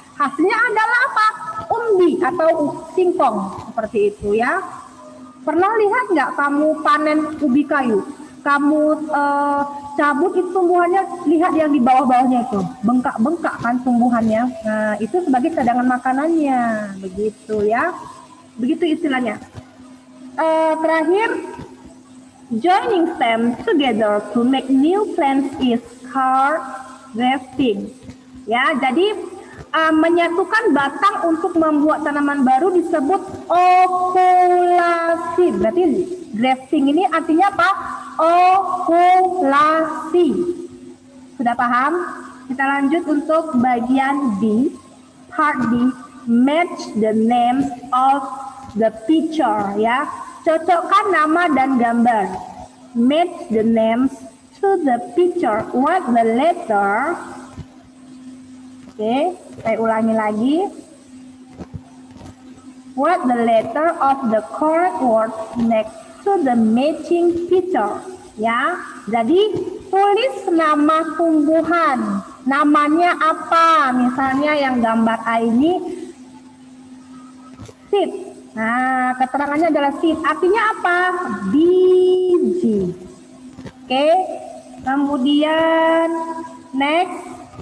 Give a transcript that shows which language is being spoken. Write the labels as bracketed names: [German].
[Indonesian] Hasilnya adalah apa? Umbi atau singkong, seperti itu ya. Pernah lihat nggak kamu panen ubi kayu? Kamu cabut itu tumbuhannya, lihat yang di bawah-bawahnya itu, bengkak-bengkak kan tumbuhannya. Nah, itu sebagai cadangan makanannya, begitu ya. Begitu istilahnya. [English] Terakhir, joining stems together to make new plants is called grafting. [Indonesian] Ya, jadi menyatukan batang untuk membuat tanaman baru disebut okulasi. Berarti grafting ini artinya apa? Okulasi. Sudah paham? Kita lanjut untuk bagian D. [English] Part D. Match the names of the picture. [Indonesian] Ya, cocokkan nama dan gambar. [English] Match the names to the picture. What the letter? [Indonesian] Oke, saya ulangi lagi. [English] What the letter of the correct word next to the matching picture. [Indonesian] Ya, jadi tulis nama tumbuhan. Namanya apa? Misalnya yang gambar A ini seed. Nah, keterangannya adalah seed. Artinya apa? Biji. Oke, kemudian next.